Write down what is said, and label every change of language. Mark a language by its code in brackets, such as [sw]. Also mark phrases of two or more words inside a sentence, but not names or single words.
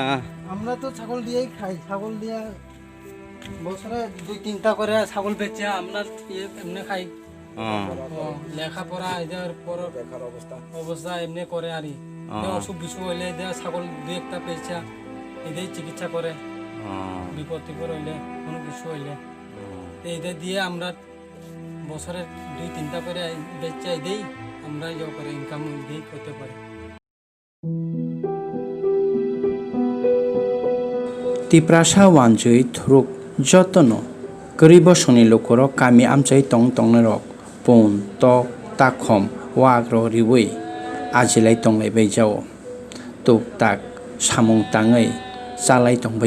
[bn] আমরা তো ছাগল দিয়েই খাই ছাগল দিয়ে বছরে 2-3টা করে ছাগল বেচে আমরা এমনি খাই লেখাপড়া এদের পর অবস্থা এমনি করে আর অসুখ বিসুখ হইলে ছাগল 2-1টা পেয়েছে এদের চিকিৎসা করে বিপদ টিপদ হইলে কোনো কিছু হইলে এদের দিয়ে আমরা বছরে 2-3টা করে বেচে দেই আমরাই যাও করে ইনকাম দিয়েই করতে পারি। [trp] Tiprasa wanjui thuruk jotono garibo soni lokoro kami amchai tong rok pon tok takhom wagro riwei ajilai tonglai bai jao tuk tak samung tangai chalai tongbai